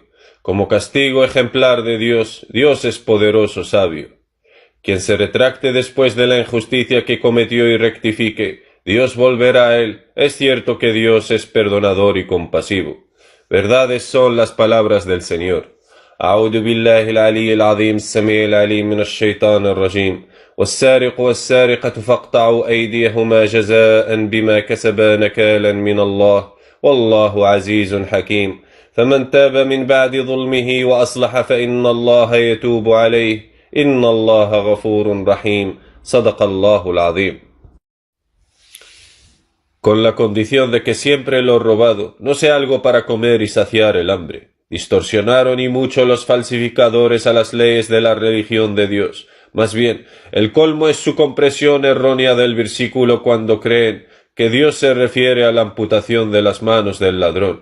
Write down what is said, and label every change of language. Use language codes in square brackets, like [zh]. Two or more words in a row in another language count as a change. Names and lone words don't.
[es] Como castigo ejemplar de Dios, Dios es poderoso, sabio. Quien se retracte después de la injusticia que cometió y rectifique, Dios volverá a él. Es cierto que Dios es perdonador y compasivo. Verdades son las palabras del Señor. [ar] أعوذ بالله العلي العظيم السميع العليم من الشيطان الرجيم والسارق والسارقة فاقطعوا أيديهما جزاء بما كسبا نكالا من الله والله عزيز حكيم فمن تاب من بعد ظلمه وأصلح فإن الله يتوب عليه إن الله غفور رحيم صدق الله العظيم. [es] Con la condición de que siempre lo robado no sea algo para comer y saciar el hambre. Distorsionaron y mucho los falsificadores a las leyes de la religión de Dios. Más bien, el colmo es su comprensión errónea del versículo cuando creen que Dios se refiere a la amputación de las manos del ladrón.